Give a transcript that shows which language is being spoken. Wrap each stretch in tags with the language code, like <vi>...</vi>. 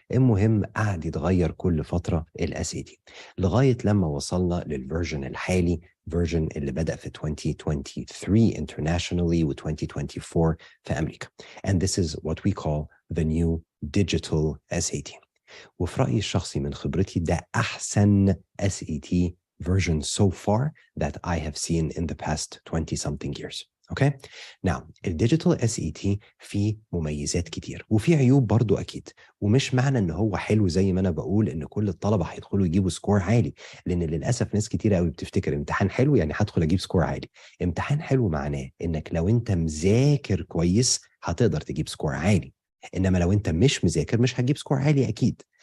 <ar>المهم قعد يتغير كل فتره SAT لغايه لما وصلنا للفيرجن الحالي، فيرجن اللي بدأ في 2023 internationally و 2024 في امريكا.</ar> <en>And this is what we call the new digital SAT.</en> <ar>وفي رأيي الشخصي من خبرتي ده أحسن</ar> <en>SAT version so far that I have seen in the past 20 something years. Okay?</en> <ar>Now, الديجيتال SAT فيه مميزات كتير وفيه عيوب برضو أكيد، ومش معنى إن هو حلو زي ما أنا بقول إن كل الطلبة هيدخلوا يجيبوا سكور عالي، لأن للأسف ناس كتير قوي بتفتكر امتحان حلو يعني هدخل أجيب سكور عالي. امتحان حلو معناه إنك لو أنت مذاكر كويس هتقدر تجيب سكور عالي، إنما لو أنت مش مذاكر مش هتجيب سكور عالي أكيد.</ar>